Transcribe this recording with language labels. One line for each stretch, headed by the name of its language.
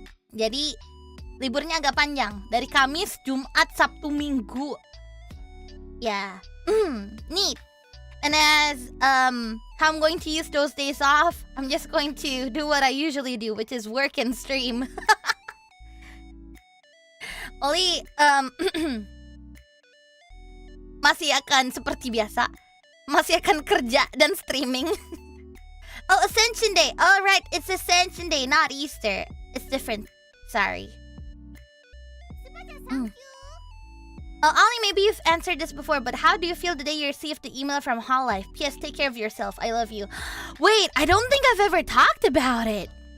Indonesian: Jadi liburnya agak panjang. Dari Kamis, Jumat, Sabtu, Minggu.
English: Yeah. Neat. And as how I'm going to use those days off, I'm just going to do what I usually do, which is work and stream.
Indonesian: Oli masih akan seperti biasa, masih akan kerja dan streaming.
English: Oh, Ascension Day. All right, it's Ascension Day, not Easter. It's different. Sorry. Ollie, maybe you've answered this before, but how do you feel the day you received the email from Hololive? P.S. Take care of yourself. I love you. Wait, I don't think I've ever talked about it.